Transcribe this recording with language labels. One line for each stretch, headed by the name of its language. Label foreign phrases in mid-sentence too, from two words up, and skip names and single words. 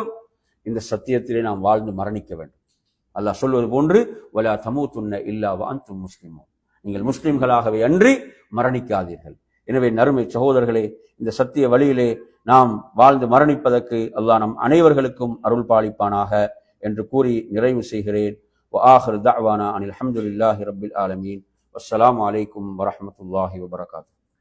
Tamil: இந்த சத்தியத்திலே நாம் வாழ்ந்து மரணிக்க வேண்டும். அல்லாஹ் சொல்வது போன்று,
Arabic: ولا تموتن إلا و أنتم مسلمون,
Tamil: நீங்கள் முஸ்லிம்களாகவே அன்றி மரணிக்காதீர்கள். எனவே நறுமை சகோதரர்களே, இந்த சத்திய வழியிலே நாம் வாழ்ந்து மரணிப்பதற்கு அல்லாஹ் நம் அனைவர்களுக்கும் அருள் பாலிப்பானாக என்று கூறி நிறைவு செய்கிறேன்.
Arabic: وآخر دعوانا أن الحمد لله رب العالمين والسلام عليكم ورحمة الله وبركاته.